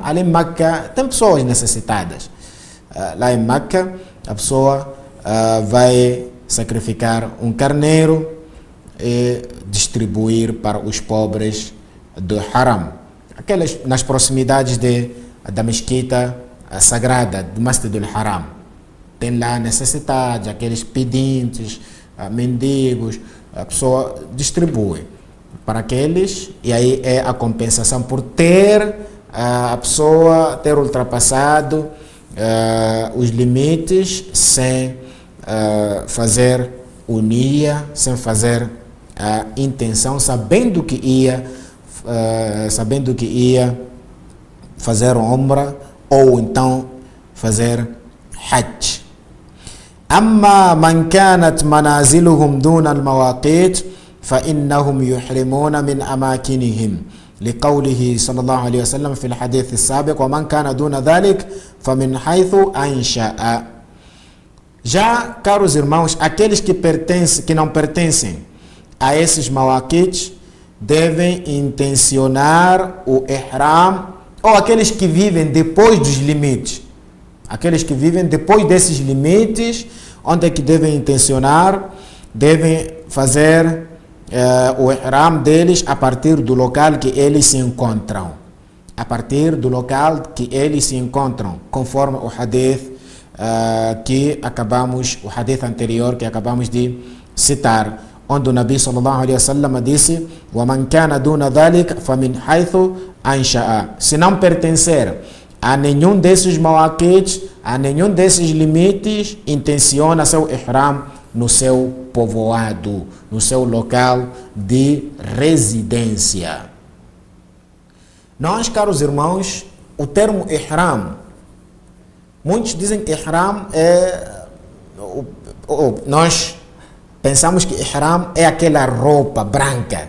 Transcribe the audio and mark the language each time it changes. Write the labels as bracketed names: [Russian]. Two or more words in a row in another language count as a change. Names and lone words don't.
[Portuguese] Ali em Meca tem pessoas necessitadas. Lá em Meca a pessoa vai sacrificar um carneiro e distribuir para os pobres do haram. Aquelas nas proximidades da mesquita sagrada, do Masjid al-Haram. Tem lá necessidade, aqueles pedintes, mendigos, a pessoa distribui para aqueles, e aí é a compensação por ter a pessoa ter ultrapassado os limites sem fazer o nia, sem fazer a intenção, sabendo que ia fazer umra ou então fazer hajj. [Arabic] أما من كانت منازلهم دون المواقيت فإنهم يحرمون من أماكنهم لقوله صلى الله عليه وسلم في الحديث السابق ومن كان دون ذلك فمن حيث أنشأ. [Portuguese] Já, caros irmãos, aqueles que não pertencem a esses mawaqits devem intencionar o ihram, ou aqueles que vivem depois dos limites. Aqueles que vivem depois desses limites, onde é que devem intencionar, devem fazer o ihram deles a partir do local que eles se encontram. A partir do local que eles se encontram, conforme o hadith o hadith anterior que acabamos de citar, onde o Nabi [Arabic] صلى الله عليه وسلم [Portuguese] disse: [Arabic] "ومن كان دون ذلك فمن حيث أنشأ." [Portuguese] Se não pertencer a nenhum desses mawaqits, a nenhum desses limites, intenciona seu ihram no seu povoado, no seu local de residência. Nós, caros irmãos, o termo ihram, muitos dizem que ihram nós pensamos que ihram é aquela roupa branca.